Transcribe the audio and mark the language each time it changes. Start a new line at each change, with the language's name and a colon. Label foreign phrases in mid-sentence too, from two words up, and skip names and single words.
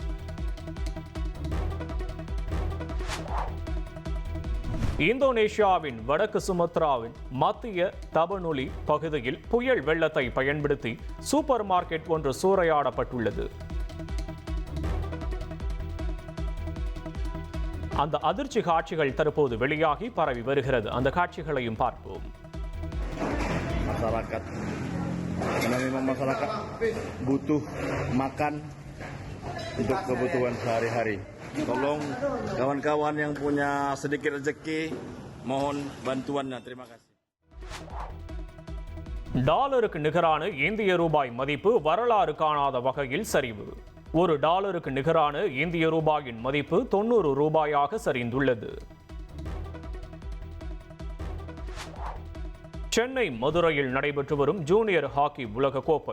Tamil: இந்தோனேஷியாவின் வடக்கு சுமத்ராவின் மத்திய தபனுலி பகுதியில் புயல் வெள்ளத்தை பயன்படுத்தி
English: super market
Tamil: ஒன்று சூறையாடப்பட்டுள்ளது. அந்த அதிர்ச்சி காட்சிகள் தற்போது வெளியாகி பரவி வருகிறது. அந்த காட்சிகளையும் பார்ப்போம்.
Indonesian: Masyarakat, karena memang masyarakat butuh makan untuk kebutuhan sehari-hari. Tolong kawan-kawan yang punya sedikit rezeki, mohon bantuannya. Terima kasih.
Tamil: டாலருக்கு நிகரான இந்திய ரூபாய் மதிப்பு வரலாறு காணாத வகையில் சரிவு. $1 நிகரான இந்திய ரூபாயின் மதிப்பு 90 ரூபாயாக சரிந்துள்ளது. சென்னை மதுரையில் நடைபெற்று வரும்
English: junior hockey
Tamil: உலக கோப்பை.